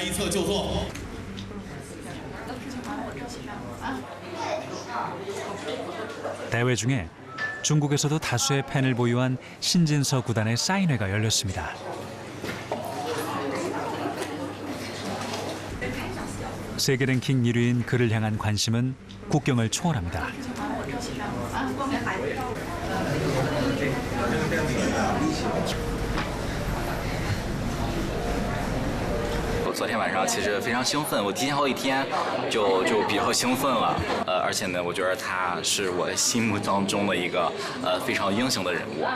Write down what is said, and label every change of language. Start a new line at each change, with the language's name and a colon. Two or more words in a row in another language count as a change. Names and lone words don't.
Korean: 대회 중에 중국에서도 다수의 팬을 보유한 신진서 구단의 사인회가 열렸습니다. 세계 랭킹 1위인 그를 향한 관심은 국경을 초월합니다.
Chinese: 我昨天晚上其实非常兴奋，我提前好几天就比较兴奋了，而且呢，我觉得他是我心目当中的一个非常英雄的人物啊。